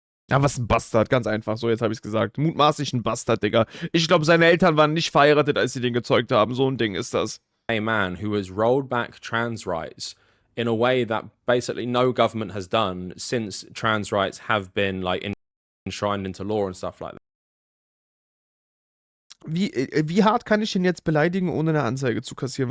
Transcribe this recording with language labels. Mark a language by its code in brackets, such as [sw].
[de] Ja, was ein Bastard, ganz einfach. So, jetzt habe ich es gesagt. Mutmaßlich ein Bastard, Digga. Ich glaube, seine Eltern waren nicht verheiratet, als sie den gezeugt haben. So ein Ding ist das. [en] Gay man who has rolled back trans rights in a way that basically no government has done since trans rights have been like enshrined into law and stuff like that. [de] Wie hart kann ich ihn jetzt beleidigen, ohne eine Anzeige zu kassieren?